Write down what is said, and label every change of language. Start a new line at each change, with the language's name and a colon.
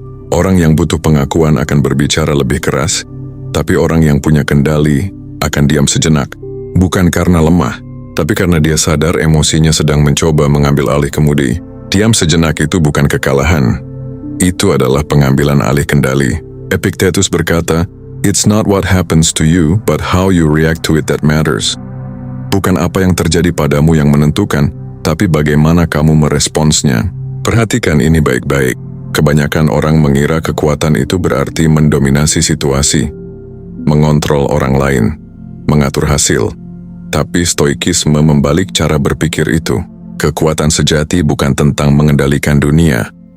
Indonesian: Orang yang butuh pengakuan akan berbicara lebih keras, tapi orang yang punya kendali akan diam sejenak. Bukan karena lemah, tapi karena dia sadar emosinya sedang mencoba mengambil alih kemudi. Diam sejenak itu bukan kekalahan. Itu adalah pengambilan alih kendali.
English: Epictetus
Indonesian: berkata,
English: "It's not what happens to you, but how you react to it that matters."
Indonesian: Bukan apa yang terjadi padamu yang menentukan, tapi bagaimana kamu meresponsnya. Perhatikan ini baik-baik. Kebanyakan orang mengira kekuatan itu berarti mendominasi situasi, mengontrol orang lain, mengatur hasil. Tapi stoikisme membalik cara berpikir itu. Kekuatan sejati bukan tentang mengendalikan dunia.